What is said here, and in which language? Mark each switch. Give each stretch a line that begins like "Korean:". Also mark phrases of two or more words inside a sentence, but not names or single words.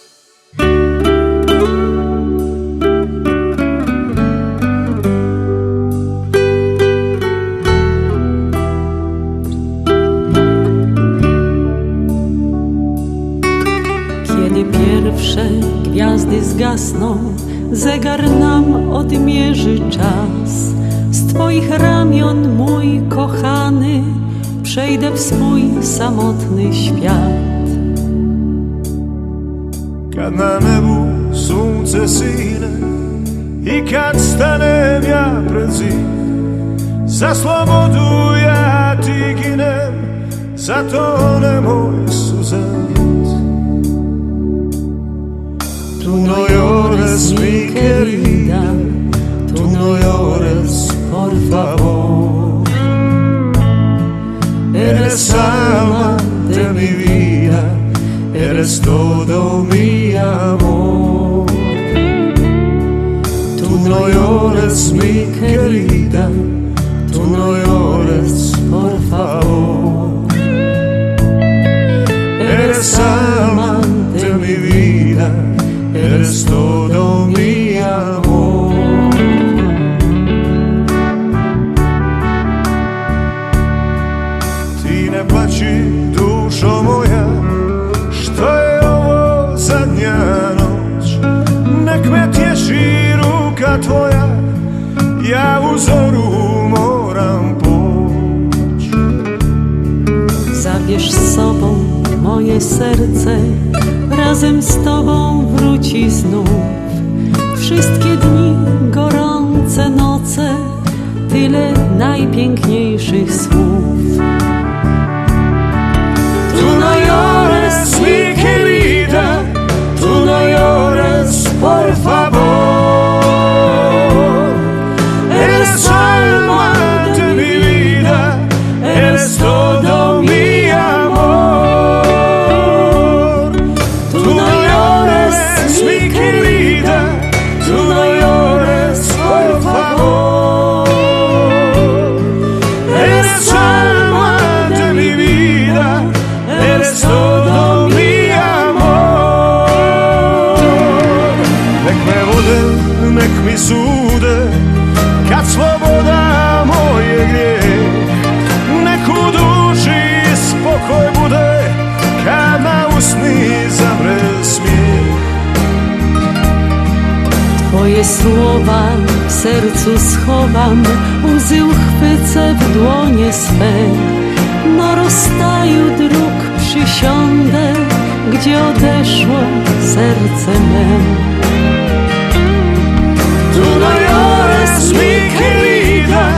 Polish: Kiedy pierwsze gwiazdy zgasną, zegar nam odmierzy czas. Z Twoich ramion, mój kochany, przejdę w swój samotny świat.
Croatian: Kad na nebu sunce sine I kad stanem ja pred zid, za slobodu ja ti ginem, zato nemoj suzet.
Spanish: Tu no llores mi querida, tu no llores por favor. Eres alma de mi vida, eres todo mi amor. Tu no llores mi querida, tu no llores por favor. Eres alma de mi vida, eres todo mi amor.
Croatian: Ti ne plaći, dušo moja, što je ovo zadnja noć. Nek me tješi ruka tvoja, ja u zoru moram poć.
Polish: Zabierz z sobą moje serce, razem z Tobą wróci znów. Wszystkie dni, gorące noce, tyle najpiękniejszych słów.
Spanish: Tu no llores mi querida, tu no llores por favor. Eres alma de mi vida, eres todo mi amor. Tu no llores mi querida, tu no llores por favor. Eres alma de mi vida, eres todo mi amor.
Croatian: Nek me vode, nek mi sude, kad sloboda moj je grijeh. Nek u duši spokoj bude, kad na usni zamre smijeh.
Polish: Twoje słowa w sercu schowam, łzy uchwycę w dłonie swe. Na rozstaju dróg przysiądę, gdzie odeszło serce me.
Spanish: Tu no llores mi querida,